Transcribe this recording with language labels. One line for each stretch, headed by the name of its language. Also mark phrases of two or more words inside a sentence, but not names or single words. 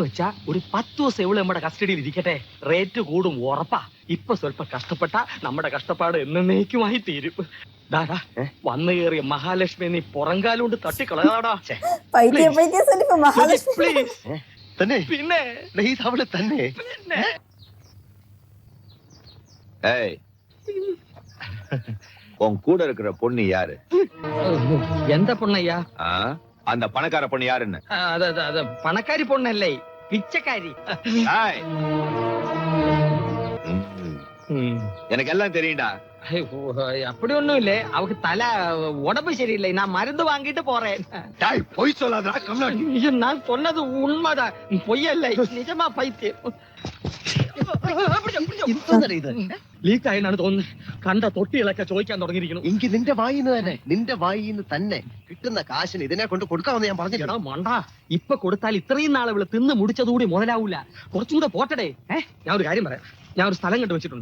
Malayalam: വെച്ചാ ഒരു 10 ദിവസം എവിടെ നമ്മുടെ കസ്റ്റഡിയിൽ ഇരിക്കട്ടെ. റേറ്റ് കൂടും ഉറപ്പാ. ഇപ്പൊ സ്വല്പം കഷ്ടപ്പെട്ട നമ്മുടെ കഷ്ടപ്പാട് എന്നേക്കുമായി തീരും. ദാടാ, വന്നു കയറിയ മഹാലക്ഷ്മി നീ പുറംകാലുകൊണ്ട് തട്ടിക്കളയാടാ. പിന്നെ അവള് തന്നെ.
Tamil: உன் கூட இருக்கிற பொண்ணு யாரு? எந்த பொண்ணையா? அந்த பணக்கார பொண்ணு யாருன்னு? அது பணக்காரி பொண்ணு இல்லை, பிச்சைக்காரி. எனக்கு எல்லாம் தெரியும்டா. அப்படி ஒண்ணும் இல்ல, அவக்கு தலை உடம்பு சரியில்லை. நான் மருந்து வாங்கிட்டு போறேன். பொய் சொல்லாதடா. நான் சொன்னது உண்மைதான், பொய்யல்ல, நிஜமா பைத்தியம்.
Malayalam: ലീക്ക് ആയെന്നാണ് തോന്നുന്നത്. കണ്ട തൊട്ടികളൊക്കെ ചോദിക്കാൻ തുടങ്ങിയിരിക്കുന്നു. എനിക്ക് നിന്റെ വായിന്ന് തന്നെ കിട്ടുന്ന കാശിന് ഇതിനെ കൊണ്ട് കൊടുക്കാമെന്ന് ഞാൻ പറഞ്ഞില്ല. മണ്ട, ഇപ്പൊ കൊടുത്താൽ ഇത്രയും നാളെ ഇവിടെ തിന്ന് മുടിച്ചതുകൂടി മുതലാവൂല. കുറച്ചുകൂടെ പോട്ടടേ. ഞാൻ ഒരു കാര്യം പറയാം. ഞാൻ ഒരു സ്ഥലം കണ്ടു വെച്ചിട്ടുണ്ട്.